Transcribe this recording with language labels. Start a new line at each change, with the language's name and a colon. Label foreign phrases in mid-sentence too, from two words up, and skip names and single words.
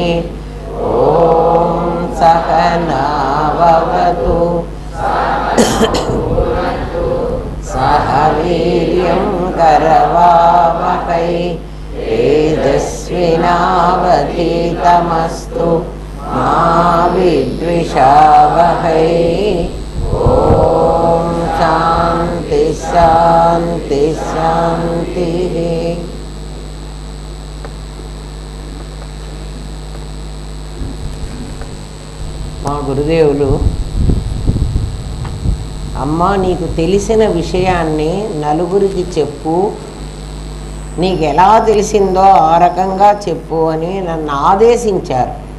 Sanskrit: ॐ सहना भवतु सह वीर्यं करवावहै तेजस्विनावधीतमस्तु मा विद्विषावहै। ॐ शान्ति शान्ति शान्तिः।
Telugu: మా గురుదేవులు అమ్మా నీకు తెలిసిన విషయాన్ని నలుగురికి చెప్పు, నీకు ఎలా తెలిసిందో ఆ రకంగా చెప్పు అని నన్ను ఆదేశించారు.